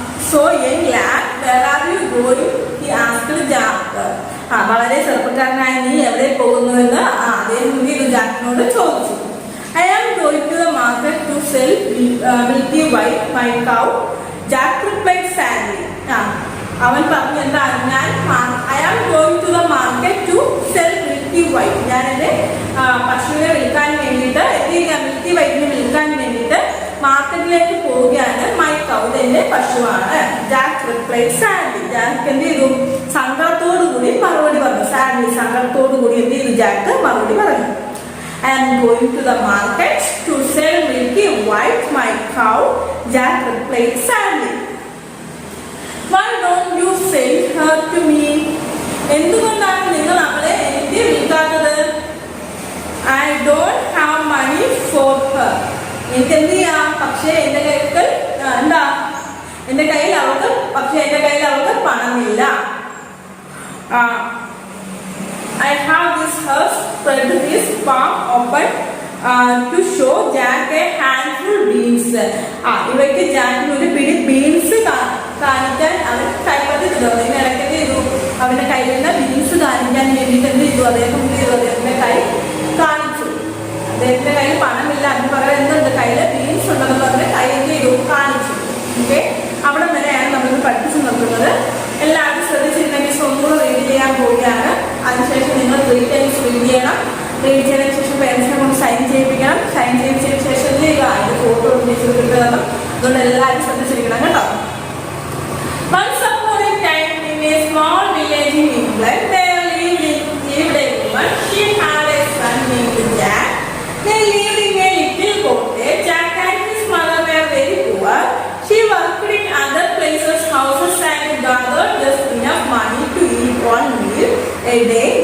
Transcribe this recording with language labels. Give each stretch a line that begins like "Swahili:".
English: So young lad, where are you going? He asked Jack.
Malayalam: വളരെ ചെറുപ്പക്കാരനായ നീ എവിടെ പോകുന്നു എന്ന് അദ്ദേഹം എന്ത് ചെയ്തു? ജാക്കിനോട് ചോദിച്ചു.
English: I am going to the market to sell Milky White, my cow. Jack replied sadly.
Malayalam: അവൻ പറഞ്ഞു എന്താ?
English: I am going to the market to sell Milky White.
Malayalam: ഞാൻ എൻ്റെ പശുവിനെ വിൽക്കാൻ വേണ്ടിയിട്ട് എന്ത് ചെയ്യുക? മിൽക്കി വൈറ്റിനെ വിൽക്കാൻ വേണ്ടിയിട്ട് മാർക്കറ്റിലേക്ക് പോവുകയാണ്.
English: my cow,
Malayalam: എൻ്റെ പശുവാണ്.
English: Jack replied sadly.
Malayalam: ജാക്ക് എന്ത് ചെയ്തു? സങ്കടത്തോടു കൂടി മറുപടി പറഞ്ഞു. സാഡ്ലി, സങ്കടത്തോടു കൂടി എന്ത് ചെയ്തു? ജാക്ക് മറുപടി പറഞ്ഞു.
English: I am going to the market to sell Milky White, my cow. Jack replied sadly. Why don't you sell her to me?
Malayalam: എന്തുകൊണ്ടാണ് നിങ്ങൾ അവളെ എനിക്ക് വിൽക്കാത്തത്?
English: I don't have money for her.
Malayalam: എനിക്ക് എന്ത് ചെയ്യാം? പക്ഷേ എൻ്റെ കയ്യിൽ എന്താ? എൻ്റെ കയ്യിൽ അവൾക്ക് പണമില്ല.
English: I have this horse spread his palm open to show Jack a handful beans.
Malayalam: ഇവയ്ക്ക് ജാക്കിന് ഒരു പിടി ബീൻസ് കാണിക്കാൻ അവൻ കൈപ്പറ്റിട്ടു. അതിന് ഇടയ്ക്ക് ചെയ്തു? അവന്റെ കയ്യിലുള്ള ബീൻസ് കാണിക്കാൻ വേണ്ടിയിട്ട് എന്ത് ചെയ്തു? അദ്ദേഹത്തിന്റെ കൈ കാണിച്ചു. അദ്ദേഹത്തിന്റെ കയ്യിൽ പണമില്ല, അതിന് പകരം എന്തുണ്ട്? കയ്യില് ബീൻസ് ഉണ്ടെന്ന് പറഞ്ഞ് കൈ എന്ത് ചെയ്തു? കാണിച്ചു. ഓക്കെ, അവിടെ വരെയാണ് നമ്മൾ പഠിപ്പിച്ചു നിർത്തുന്നത്. എല്ലാവരും ശ്രദ്ധിച്ചിട്ടുണ്ടെങ്കിൽ ഒന്നുകൂടെ റീഡ് ചെയ്യാൻ പോവുകയാണ്. അതിനുശേഷം നിങ്ങൾ 3 times റീഡ് ചെയ്യണം. റീഡ് ചെയ്തതിനു ശേഷം പേരൻസിനെ കൊണ്ട് സൈൻ ചെയ്യിപ്പിക്കണം. സൈൻ ചെയ്യിച്ചതിന് ശേഷം എന്ത് ചെയ്യുക? അതിന്റെ ഫോട്ടോ ടീച്ചർ കിട്ടുന്നത്. അതുകൊണ്ട് എല്ലാവരും ശ്രദ്ധിച്ചിരിക്കണം കേട്ടോ.
English: Once upon a time in a small village in England, there lived a woman. She had a son named Jack. They lived in a little cottage. Jack and his mother were very poor. She worked in other places' houses and gathered just enough money to eat one meal a day.